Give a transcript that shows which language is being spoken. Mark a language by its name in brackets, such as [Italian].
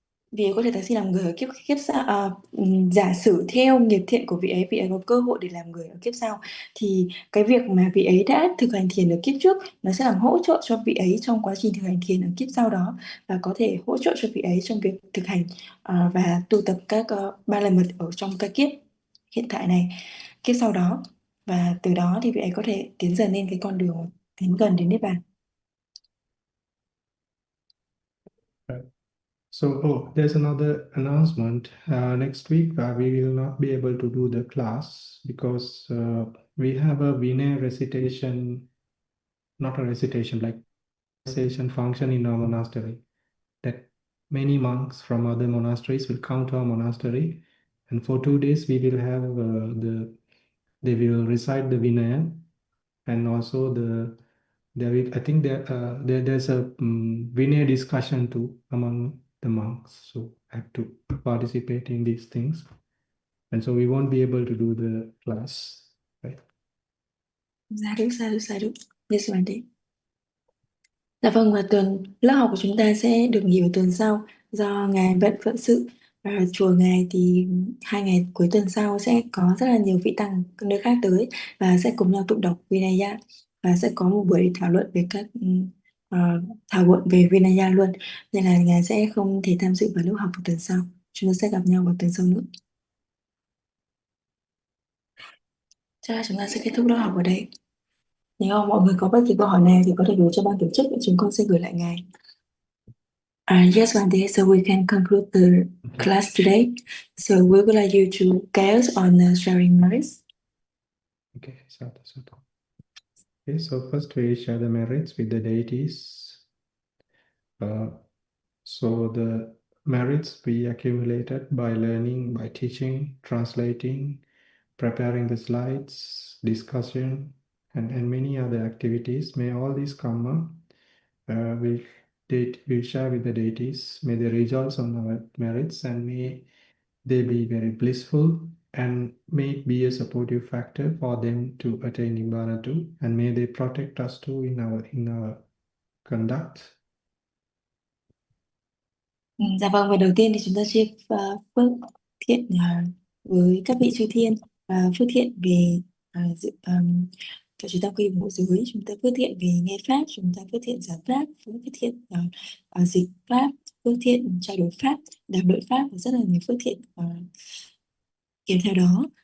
[Vietnamese] vị ấy có thể tái sinh làm người ở kiếp sau. Giả sử theo nghiệp thiện của vị ấy có cơ hội để làm người ở kiếp sau, thì cái việc mà vị ấy đã thực hành thiền ở kiếp trước nó sẽ làm hỗ trợ cho vị ấy trong quá trình thực hành thiền ở kiếp sau đó, và có thể hỗ trợ cho vị ấy trong việc thực hành và tu tập các ba la mật ở trong cái kiếp hiện tại này, kiếp sau đó, và từ đó thì vị ấy có thể tiến dần lên cái con đường tiến gần đến Niết Bàn. [English] So, there's another announcement. Next week, we will not be able to do the class because we have a Vinay recitation, not a recitation, like recitation function in our monastery. That many monks from other monasteries will come to our monastery, and for 2 days we will have they will recite the Vinaya, and also I think there's a Vinaya discussion too among the monks, so I have to participate in these things, and so we won't be able to do the class, right? Sa đu. Yes, Wendy. [Vietnamese] Dạ vâng, và lớp học của chúng ta sẽ được nghỉ vào tuần sau do Ngài bận phận sự. Và chùa Ngài thì 2 ngày cuối tuần sau sẽ có rất là nhiều vị tăng nơi khác tới và sẽ cùng nhau tụng đọc Vinaya, và sẽ có một buổi thảo luận về thảo luận về Vinaya luôn, nên là Ngài sẽ không thể tham dự vào lớp học của tuần sau. Chúng ta sẽ gặp nhau vào tuần sau nữa. Chắc là chúng ta sẽ kết thúc lớp học ở đây. Nếu mọi người có bất kỳ câu hỏi nào thì có thể gửi cho ban tổ chức, chúng con sẽ gửi lại Ngài. [English] Yes, Vande, so we can conclude the class today. So we would like you to guide us on sharing merits. Okay, so okay, so first we share the merits with the deities. So the merits we accumulated by learning, by teaching, translating, preparing the slides, discussion, and many other activities. May all these karma we share with the deities. May they rejoice on our merits, and may they be very blissful, and may it be a supportive factor for them to attain Nibbana too, and may they protect us too in our conduct. [Vietnamese] Dạ vâng, và đầu tiên thì chúng ta chia phước thiện với các vị chư thiên, phước thiện về cho chúng ta quy bộ giới, chúng ta phước thiện về nghe pháp, chúng ta phước thiện giảng pháp, phước thiện dịch pháp, phước thiện trao đổi pháp, đàm luận pháp, và rất là nhiều phước thiện kèm theo đó.